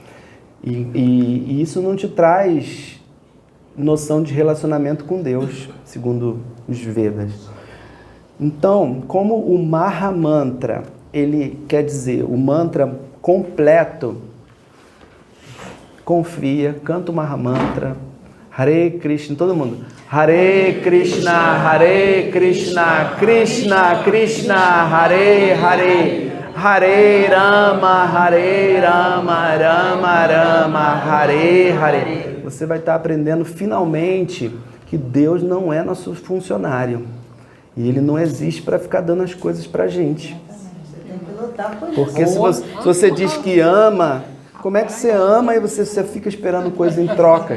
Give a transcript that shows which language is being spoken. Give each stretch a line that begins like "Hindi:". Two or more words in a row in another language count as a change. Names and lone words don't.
Portuguese: E isso não te traz noção de relacionamento com Deus, segundo os Vedas. Então, como o Maha Mantra, ele quer dizer o mantra completo, confia, canta o Maha Mantra, Hare Krishna, todo mundo.
Sanskrit: हरे कृष्ण कृष्ण कृष्ण हरे हरे हरे राम राम राम हरे हरे.
Portuguese: Você vai estar aprendendo finalmente que Deus não é nosso funcionário. E Ele não existe para ficar dando as coisas para a gente. Porque se você diz que ama, como é que você ama e você fica esperando coisa em troca?